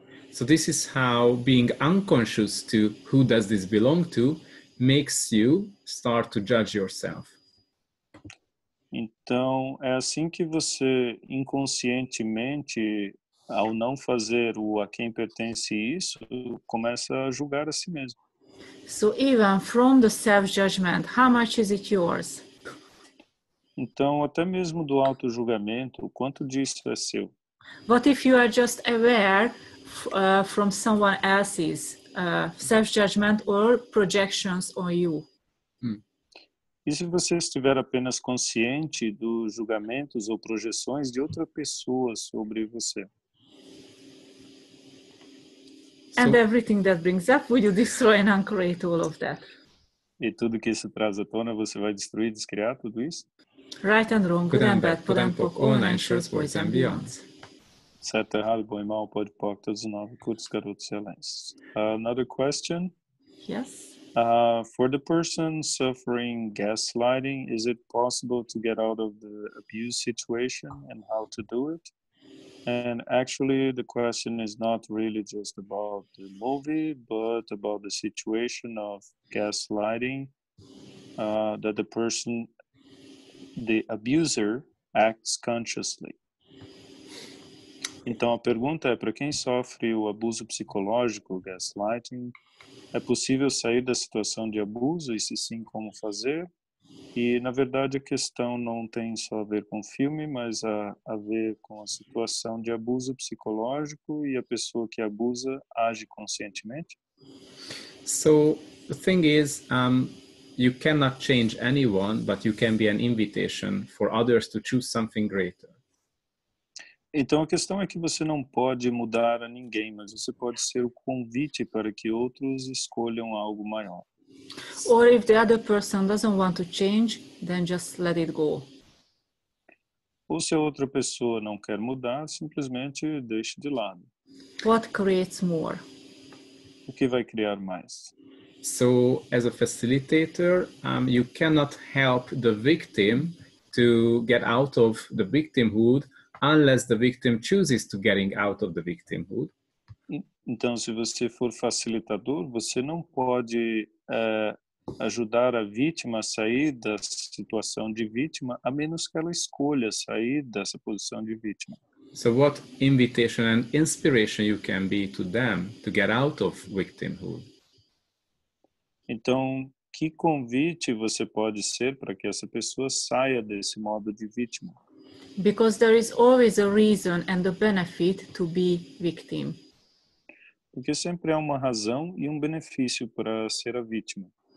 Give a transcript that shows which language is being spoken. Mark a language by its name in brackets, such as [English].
[English] So this is how being unconscious to who does this belong to makes you start to judge yourself. [Portuguese] Então, é assim que você inconscientemente, ao não fazer o a quem pertence isso, começa a julgar a si mesmo. [English] So even from the self-judgment, how much is it yours? [Portuguese] Então, até mesmo do auto-julgamento, o quanto disso é seu? [English] What if you are just aware from someone else's self-judgment or projections on you? [Portuguese] E se você estiver apenas consciente dos julgamentos ou projeções de outra pessoa sobre você? [English] And everything that brings up, will you destroy and uncreate all of that? [Portuguese] E tudo que isso traz à tona, você vai destruir, descriar tudo isso? [English] Right and wrong, good and bad, put and poke, all nine shorts, boys and beyonds. [Portuguese] Certo, errado, bom e mal, pode, POC, todos os nove, curtos, garotos e aléns. [English] Another question? Yes. For the person suffering gaslighting, is it possible to get out of the abuse situation and how to do it? And actually, the question is not really just about the movie, but about the situation of gaslighting that the abuser acts consciously. [Portuguese] Então a pergunta é, para quem sofre o abuso psicológico, gaslighting, é possível sair da situação de abuso e se sim, como fazer? E na verdade a questão não tem só a ver com o filme, mas a ver com a situação de abuso psicológico e a pessoa que abusa age conscientemente? [English] So the thing is, you cannot change anyone, but you can be an invitation for others to choose something greater. [Portuguese] Então a questão é que você não pode mudar a ninguém, mas você pode ser o convite para que outros escolham algo maior. [English] Or if the other person doesn't want to change, then just let it go. [Portuguese] Ou se a outra pessoa não quer mudar, simplesmente deixe de lado. [English] What creates more? [Portuguese] O que vai criar mais? [English] So as a facilitator, you cannot help the victim to get out of the victimhood unless the victim chooses to getting out of the victimhood. [Portuguese] Então, se você for facilitador, você não pode ajudar a vítima a sair da situação de vítima, a menos que ela escolha sair dessa posição de vítima. [English] So what invitation and inspiration you can be to them to get out of victimhood? [Portuguese] Então, que convite você pode ser para que essa pessoa saia desse modo de vítima? [English] Because there is always a reason and a benefit to be victim. [Portuguese] Porque sempre há uma razão e um benefício para ser a vítima.